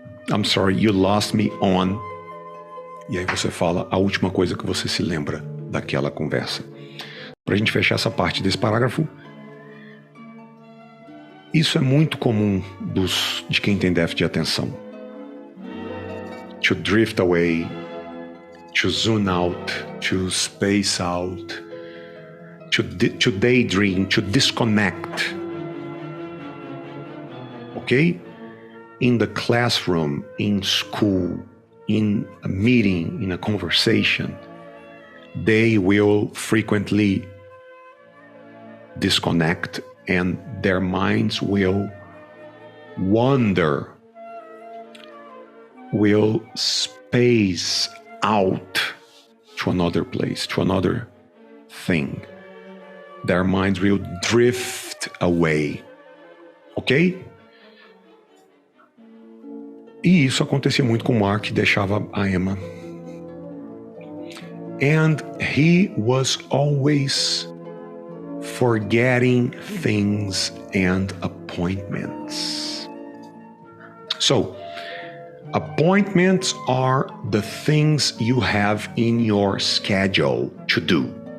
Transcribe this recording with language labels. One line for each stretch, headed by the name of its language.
English: I'm sorry, you lost me on.
Portuguese: E aí você fala a última coisa que você se lembra daquela conversa. Pra gente fechar essa parte desse parágrafo, isso é muito comum de quem tem déficit de atenção.
English: To drift away, to zoom out, to space out, to daydream, to disconnect. Okay? In the classroom, in school, in a meeting, in a conversation, they will frequently disconnect and their minds will wander, will space out to another place, to another thing. Their minds will drift away. Ok?
Portuguese: E isso acontecia muito com o Mark, que deixava a Emma.
English: And he was always forgetting things and appointments. So, appointments are the things you have in your schedule to do.